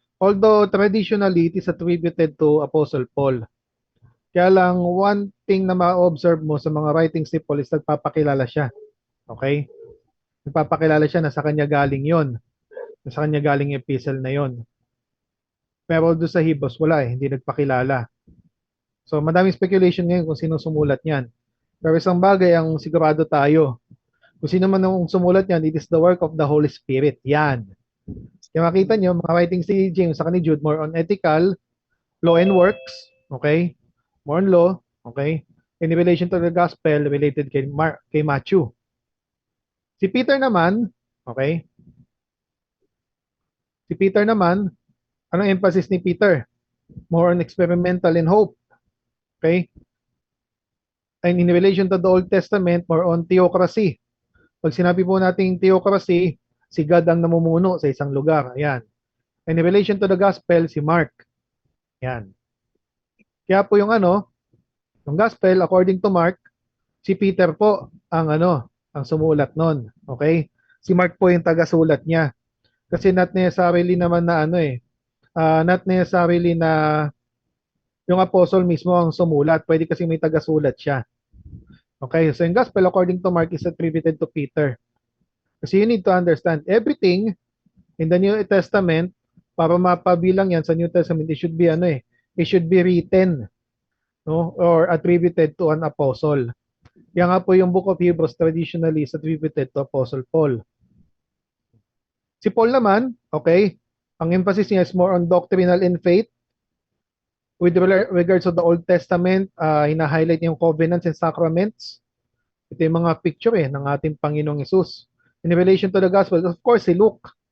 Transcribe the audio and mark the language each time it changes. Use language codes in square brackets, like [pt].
[en] Although traditionally it is attributed to Apostle Paul. [tl] Kaya lang [en] one thing [tl] na ma-observe mo sa mga writings ni Paul is nagpapakilala siya. Okay? Nagpapakilala siya na sa kanya galing yon. Na sa kanya galing epistle na yon. Pero doon sa Hebrews, wala hindi nagpakilala. So, madaming speculation ngayon kung sino sumulat niyan. Pero isang bagay ang sigurado tayo. Kung sino man ang sumulat niyan, [en] it is the work of the Holy Spirit. Yan. [tl] Kaya makita nyo, [en] mga writings ni James sa ni Jude, more on ethical, law and works. Okay? More on law. Okay? In relation to the gospel, related kay Matthew. [tl] Si Peter naman, [en] okay? [tl] Si Peter naman, anong [en] emphasis ni Peter? More on experimental and hope. Okay? And in relation to the Old Testament, more on theocracy. [tl] Pag sinabi po nating theocracy, si God ang namumuno sa isang lugar. Ayan. [en] And in relation to the gospel, si Mark. [tl] Ayan. Kaya po yung yung gospel, according to Mark, si Peter po ang ang sumulat nun. Okay? Si Mark po yung taga-sulat niya. Kasi [en] not necessarily [tl] naman na not necessarily na yung apostle mismo ang sumulat. Pwede kasi may taga-sulat siya. [en] Okay? So yung gospel, according to Mark, is attributed to Peter. Kasi you need to understand everything in the New Testament, [tl] para mapabilang yan sa New Testament, [en] it should be it should be written, no, or attributed to an apostle. [tl] Kaya nga po yung [en] Book of Hebrews traditionally is attributed to Apostle Paul. [tl] Si Paul naman, [en] okay, ang emphasis niya is more on doctrinal and faith. With regards to the Old Testament, hina-highlight yung covenants and sacraments. [tl] Ito yung mga picture ng ating Panginoong Hesus. [en] In relation to the gospel, of course, si Luke.